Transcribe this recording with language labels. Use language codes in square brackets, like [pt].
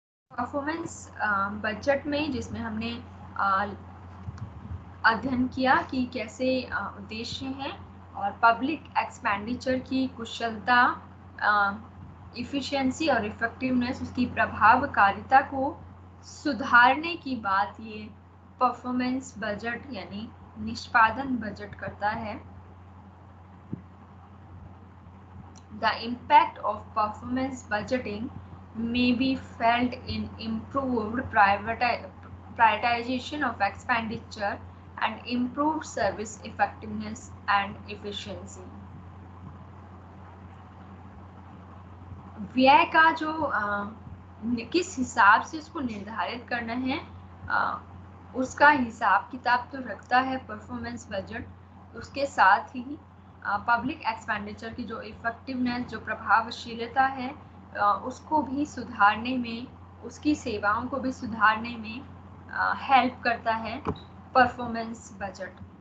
[hi] Performance budget में जिसमें हमने अध्ययन किया कि कैसे उद्देश्य हैं और पब्लिक एक्सपेंडिचर की कुशलता, इफिशिएंसी और इफेक्टिवनेस, उसकी प्रभावकारिता को सुधारने की बात ये परफॉर्मेंस बजट यानी निष्पादन बजट करता है। [en] The impact of performance budgeting may be felt in improved prioritization of expenditure and improved service effectiveness and efficiency. [hi] व्यय का जो किस हिसाब से उसको निर्धारित करना है, उसका हिसाब किताब तो रखता है परफॉर्मेंस बजट। उसके साथ ही पब्लिक एक्सपेंडिचर की जो इफेक्टिवनेस, जो प्रभावशीलता है, उसको भी सुधारने में, उसकी सेवाओं को भी सुधारने में हेल्प करता है परफॉर्मेंस बजट।